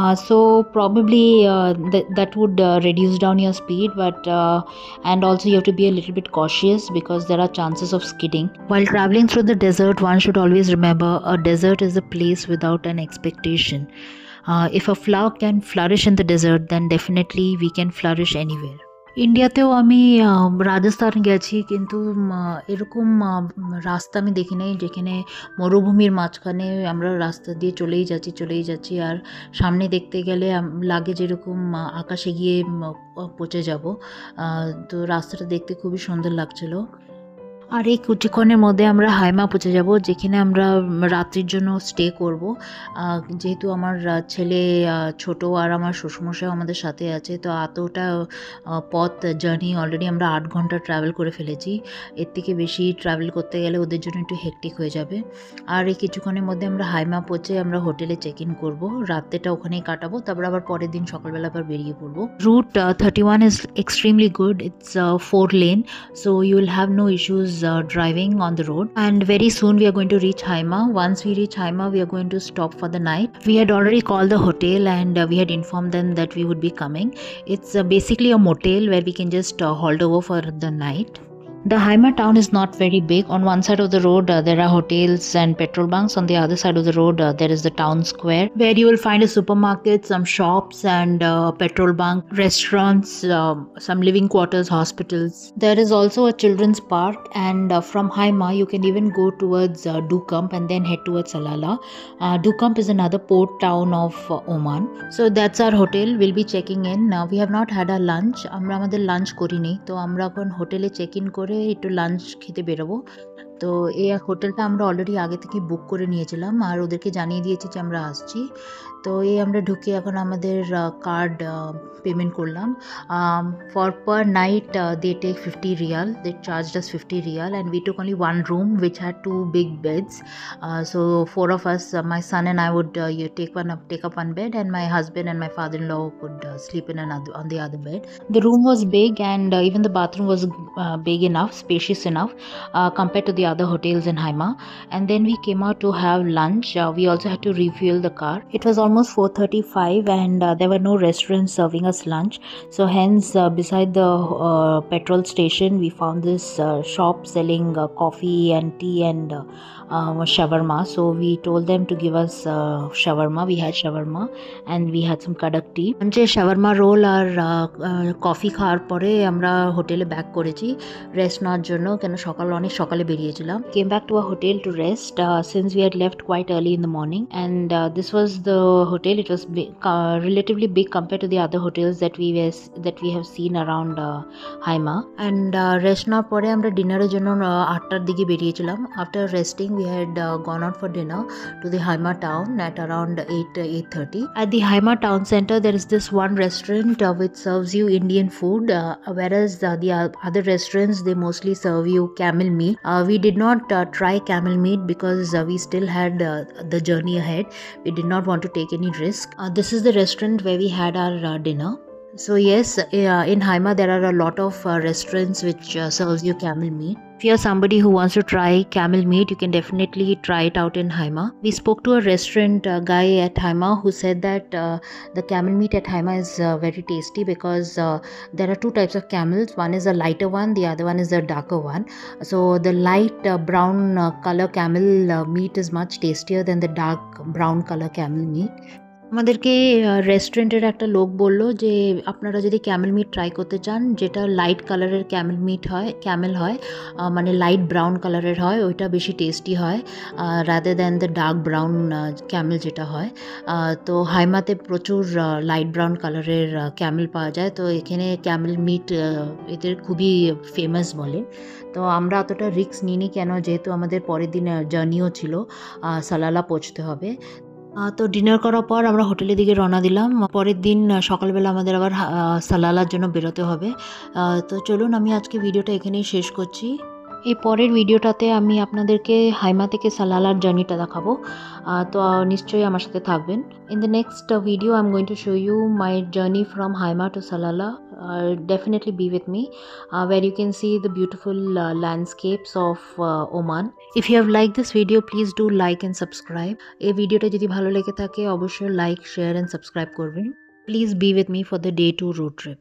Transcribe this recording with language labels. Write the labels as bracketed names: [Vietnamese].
[English] So probably that would reduce down your speed, but and also you have to be a little bit cautious because there are chances of skidding. While traveling through the desert, one should always remember a desert is a place without an expectation. If a flower can flourish in the desert, then definitely we can flourish anywhere. [Bangla] ইন্ডিয়াতেও আমি রাজস্থান গেছি, কিন্তু এরকম রাস্তা আমি দেখি নাই যেখানে মরুভূমির মাঝখানে আমরা রাস্তা দিয়ে চলেই যাচ্ছি আর সামনে দেখতে গেলে লাগে যেরকম আকাশে গিয়ে পৌঁছে যাব। তো রাস্তাটা দেখতে খুবই সুন্দর লাগছিল। আর এই কিছুক্ষণের মধ্যে আমরা হাইমা পৌঁছে যাব, যেখানে আমরা রাত্রির জন্য স্টে করব। যেহেতু আমার ছেলে ছোট আর আমার শ্বশুরমশাই আমাদের সাথে আছে, তো এতটা পথ জার্নি অলরেডি আমরা 8 ঘন্টা ট্রাভেল করে ফেলেছি। এর থেকে বেশি ট্রাভেল করতে গেলে ওদের জন্য একটু হেক্টিক হয়ে যাবে। আর এই কিছুক্ষণের মধ্যে আমরা হাইমা পৌঁছে আমরা হোটেলে চেক ইন করবো, রাত্রেটা ওখানেই কাটাবো, তারপর আবার পরের দিন সকালবেলা আবার বেরিয়ে পড়বো। [English] Route 31 is extremely good. It's 4 lane, so you will have no issues driving on the road, and very soon we are going to reach Haima. Once we reach Haima, we are going to stop for the night. We had already called the hotel, and we had informed them that we would be coming. It's basically a motel where we can just hold over for the night. The Haima town is not very big. On one side of the road there are hotels and petrol bunks. On the other side of the road there is the town square, where you will find a supermarket, some shops, and petrol bunk, restaurants, some living quarters, hospitals. There is also a children's park, and from Haima you can even go towards Dukamp and then head towards Salalah. Dukamp is another port town of Oman. So that's our hotel. We'll be checking in. We have not had our lunch. [Bangla] আমরা আমাদের lunch করিনি, তো আমরা এখন হোটেলে check in করে একটু lunch খেতে বেরোবো। তো এই হোটেলটা আমরা অলরেডি আগে থেকে বুক করে নিয়েছিলাম আর ওদেরকে জানিয়ে দিয়েছি যে আমরা আসছি। তো এই আমরা ঢুকে এখন আমাদের কার্ড পেমেন্ট করলাম। [English] For per night they take 50 riyal, they charged us 50 riyal, and we took only one room which had 2 big beds. So 4 of us, my son and I would take up one bed, and my husband and my father-in-law could sleep on the other bed. The room was big, and even the bathroom was big enough, spacious enough compared to the other hotels in Haima. And then we came out to have lunch. We also had to refuel the car. It was almost 4:35, and there were no restaurants serving us lunch, so hence beside the petrol station we found this shop selling coffee and tea and shawarma. So we told them to give us shawarma. We had shawarma and we had some kadak tea. [Bangla] যে shawarma roll আর coffee খাওয়ার পরে আমরা হোটেলে back করেছি rest নেওয়ার জন্য, কেন অনেক সকালে বেরিয়েছিলাম। [English] Came back to our hotel to rest since we had left quite early in the morning, and this was the hotel. It was relatively big compared to the other hotels that we have seen around Haima. And rest [Bangla] নেওয়ার পরে আমরা ডিনারের জন্য 8টার দিকে বেরিয়েছিলাম। [English] After resting we had gone out for dinner to the Haima town at around 8:30. At the Haima town center there is this one restaurant which serves you Indian food, whereas the other restaurants they mostly serve you camel meat. We did not try camel meat because we still had the journey ahead. We did not want to take any risk. This is the restaurant where we had our dinner. So yes, in Haima there are a lot of restaurants which serves you camel meat. If you're somebody who wants to try camel meat, you can definitely try it out in Haima. We spoke to a restaurant guy at Haima who said that the camel meat at Haima is very tasty because there are two types of camels. One is a lighter one, the other one is a darker one. So the light brown color camel meat is much tastier than the dark brown color camel meat. [Bangla] আমাদেরকে রেস্টুরেন্টের একটা লোক বলল যে আপনারা যদি Camel meet try করতে চান, যেটা লাইট কালারের ক্যামেল হয়, মানে লাইট ব্রাউন কালারের হয়, ওইটা বেশি টেস্টি হয় [English] rather than the dark brown camel [Bangla] যেটা হয়। তো হাইমাতে প্রচুর লাইট ব্রাউন কালারের ক্যামেল পাওয়া যায়, তো এখানে ক্যামেল মিট এদের খুবই ফেমাস বলে। তো আমরা অতটা রিস্ক নিইনি, কেন যেহেতু আমাদের পরের দিন জার্নিও ছিল, সালালা পৌঁছতে হবে। তো ডিনার করার পর আমরা হোটেলের দিকে রওনা দিলাম। পরের দিন সকালবেলা আমাদের আবার সালালার জন্য বেরোতে হবে। তো চলুন, আমি আজকে ভিডিওটা এখানেই শেষ করছি। এই পরের ভিডিওটাতে আমি আপনাদেরকে হাইমা থেকে সালালার জার্নিটা দেখাবো, তো নিশ্চয়ই আমার সাথে থাকবেন। [English] In the next video I am going to show you my journey from Haima to Salalah. Definitely be with me, where you can see the beautiful landscapes of Oman. If you have liked this video, please do like and subscribe. [Bangla] এই ভিডিওটা যদি ভালো লেগে থাকে অবশ্যই like, share and subscribe করবেন. [English] Please be with me for the day 2 road trip.